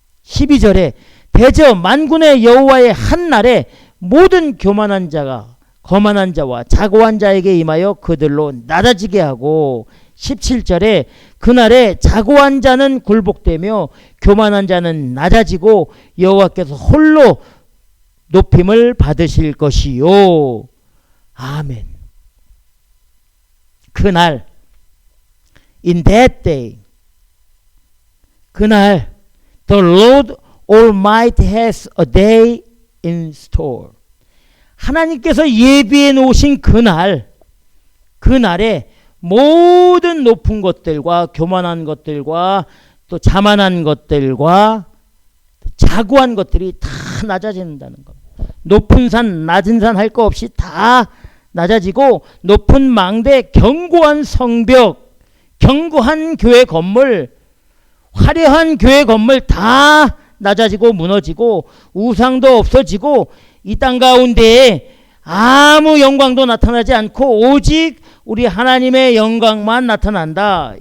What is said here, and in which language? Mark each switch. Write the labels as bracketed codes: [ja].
[ko] 12절에 대저 만군의 여호와의 한날에 모든 교만한 자가 거만한 자와 자고한 자에게 임하여 그들로 낮아지게 하고 17절에 그날에 자고한 자는 굴복되며 교만한 자는 낮아지고 여호와께서 홀로 높임을 받으실 것이요. 아멘. 그날 [en] in that day 그날 the Lord Almighty has a day in store. [ko] 하나님께서 예비해 놓으신 그날에 모든 높은 것들과 교만한 것들과 또 자만한 것들과 자고한 것들이 다 낮아진다는 겁니다. 높은 산 낮은 산 할 거 없이 다 낮아지고 높은 망대 견고한 성벽 견고한 교회 건물 화려한 교회 건물 다 낮아지고 무너지고 우상도 없어지고 이 땅 가운데에 아무 영광도 나타나지 않고 오직 우리 하나님의 영광만 나타난다.